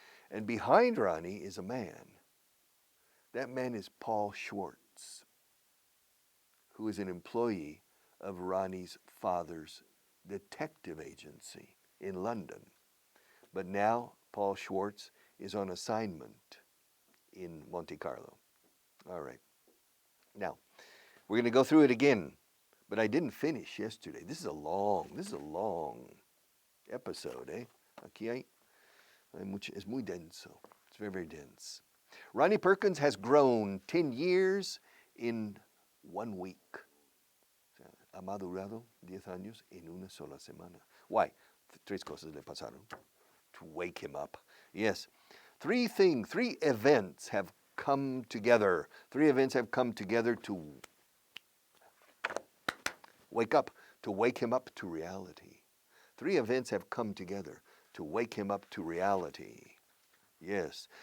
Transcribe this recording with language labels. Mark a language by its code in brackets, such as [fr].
[en] And behind Ronnie is a man. That man is Paul Schwartz, who is an employee of Ronnie's father's detective agency in London. But now Paul Schwartz is on assignment in Monte Carlo. All right. Now, we're going to go through it again, but I didn't finish yesterday. This is a long episode, eh? [es] Aquí hay mucho, es muy denso. [en] It's very, very dense. Ronnie Perkins has grown 10 years in 1 week. [es] Ha madurado 10 años en una sola semana. [en] Why? [es] Tres cosas le pasaron [en] to wake him up. Yes. Three events have come together. 3 events have come together to wake him up to reality. 3 events have come together to wake him up to reality. Yes.